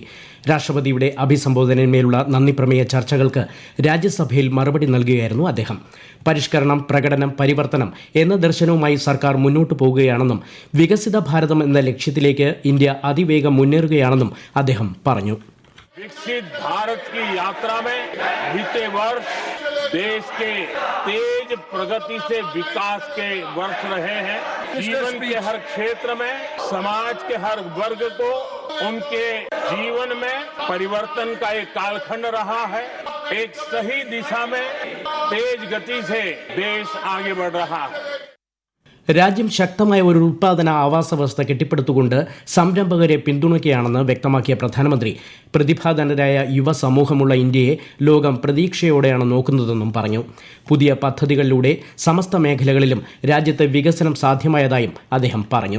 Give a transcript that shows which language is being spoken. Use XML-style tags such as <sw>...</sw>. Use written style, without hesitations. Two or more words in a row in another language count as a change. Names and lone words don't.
<ml>രാഷ്ട്രപതിയുടെ അഭിസംബോധനയിന്മേലുള്ള നന്ദി പ്രമേയ ചർച്ചകൾക്ക് രാജ്യസഭയിൽ മറുപടി നൽകുകയായിരുന്നു അദ്ദേഹം. പരിഷ്കരണം, പ്രകടനം, പരിവർത്തനം എന്ന ദർശനവുമായി സർക്കാർ മുന്നോട്ടു പോകുകയാണെന്നും വികസിത ഭാരതം എന്ന ലക്ഷ്യത്തിലേക്ക് ഇന്ത്യ അതിവേഗം മുന്നേറുകയാണെന്നും അദ്ദേഹം പറഞ്ഞു.</ml> <hi>विकसित भारत की यात्रा में बीते वर्ष देश के तेज प्रगति से विकास के वर्ष रहे हैं. जीवन के हर क्षेत्र में समाज के हर वर्ग को उनके जीवन में परिवर्तन का एक कालखंड रहा है. एक सही दिशा में तेज गति से देश आगे बढ़ रहा है.</hi> <ml>രാജ്യം ശക്തമായ ഒരു ഉൽപ്പാദന ആവാസ വ്യവസ്ഥ കെട്ടിപ്പടുത്തുകൊണ്ട് സംരംഭകരെ പിന്തുണയ്ക്കുകയാണെന്ന് വ്യക്തമാക്കിയ പ്രധാനമന്ത്രി പ്രതിഭാധനരായ യുവസമൂഹമുള്ള ഇന്ത്യയെ ലോകം പ്രതീക്ഷയോടെയാണ് നോക്കുന്നതെന്നും പറഞ്ഞു. പുതിയ പദ്ധതികളിലൂടെ സമസ്ത മേഖലകളിലും രാജ്യത്ത് വികസനം സാധ്യമായതായും അദ്ദേഹം പറഞ്ഞു.</ml>